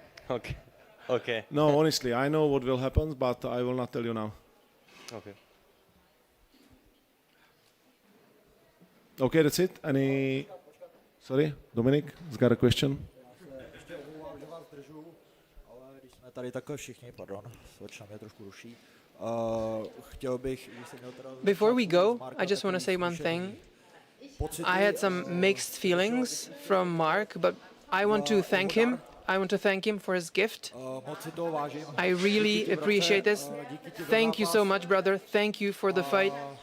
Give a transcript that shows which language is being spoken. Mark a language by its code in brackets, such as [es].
[en] Okay. Okay. No, honestly, I know what will happen, but I will not tell you now. Okay. Okay, that's it. Any? Sorry, Dominic has got a question. [cs] Tady takhle všichni, pardon, slečna mě trošku ruší. Chtěl bych, [en] Before we go, I just want to say one thing. I had some mixed feelings from Mark, but I want to thank him. I want to thank him for his gift. I really appreciate this. Thank you so much, brother. Thank you for the fight.